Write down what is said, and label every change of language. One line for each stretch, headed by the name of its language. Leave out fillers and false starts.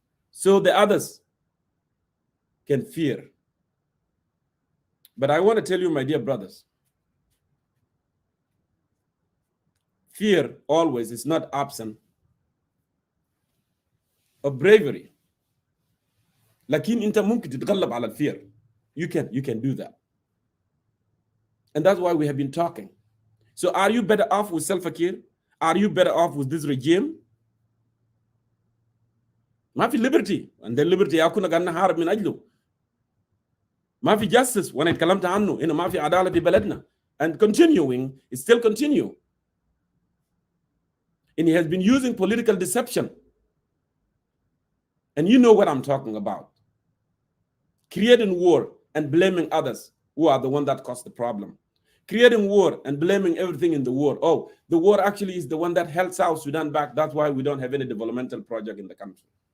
English: So the others can fear. But I want to tell you, my dear brothers, fear always is not absent of bravery.
Arabic: لكن أنت ممكن تتغلب على الفير.
English: You can do that. And that's why we have been talking. So are you better off with Salva Kiir? Are you better off with this regime?
Arabic: ما في liberty.
English: And the liberty
Arabic: أكون قاعد نحارب من أجله. ما في justice وانا اتكلمت عنه انه ما في عداله في بلدنا,
English: and continuing, it still continue. And he has been using political deception, and you know what I'm talking about, creating war and blaming others who are the one that caused the problem, creating war and blaming everything in the war. Oh, the war actually is the one that held South Sudan back. That's why we don't have any developmental project in the country.